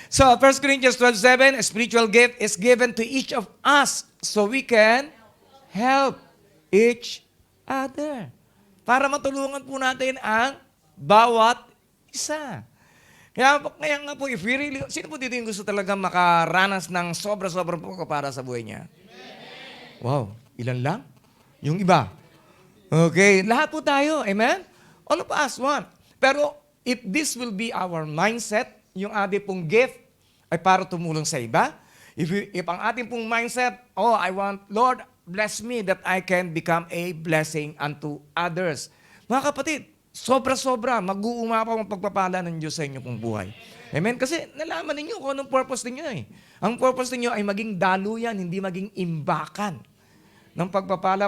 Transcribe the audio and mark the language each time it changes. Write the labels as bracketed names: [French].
[English] So, 1 Corinthians 12:7, a spiritual gift is given to each of us so we can help each other. [Filipino] Para matulungan po natin ang bawat isa. Kaya nga po, [English] if we really, [Filipino] sino po dito yung gusto talaga makaranas ng sobra-sobrang po para sa buhay niya? Wow, ilan lang? Yung iba. Okay, lahat po tayo, amen? [English] All of us want. [Filipino] Pero [English] if this will be our mindset, [Filipino] yung ating pong gift ay para tumulong sa iba. [English] If [Filipino] ang ating pong [English] mindset, I want, Lord, bless me that I can become a blessing unto others. [Filipino] Mga kapatid, sobra-sobra, mag-uumapaw ang pagpapala ng Diyos sa inyo pong buhay. Amen? Kasi nalaman ninyo kung anong purpose ninyo eh. Ang purpose ninyo ay maging daluyan, hindi maging imbakan ng pagpapala.